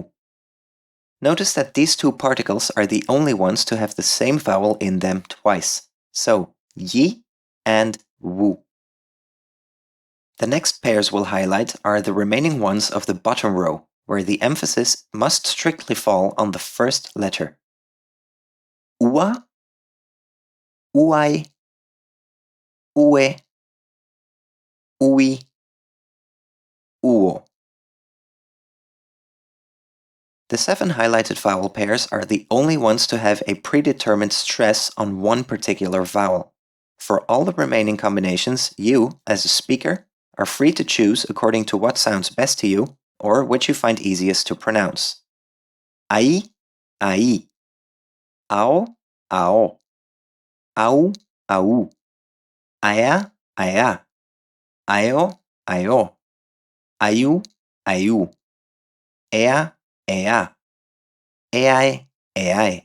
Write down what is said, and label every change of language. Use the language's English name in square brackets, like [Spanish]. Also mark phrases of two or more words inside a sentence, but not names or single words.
[English] Notice that these 2 particles are the only ones to have the same vowel in them twice. So, yi and wu. The next pairs we'll highlight are the remaining ones of the bottom row, where the emphasis must strictly fall on the first letter. Ua, uai, ue, ui, uo. The 7 highlighted vowel pairs are the only ones to have a predetermined stress on one particular vowel. For all the remaining combinations, you, as a speaker, are free to choose according to what sounds best to you or which you find easiest to pronounce. Ai, ai. Ao, ao. Au, au. Aia, aia. Aio, aio. Aiu, aiu. Ea, ea. Eai, eai.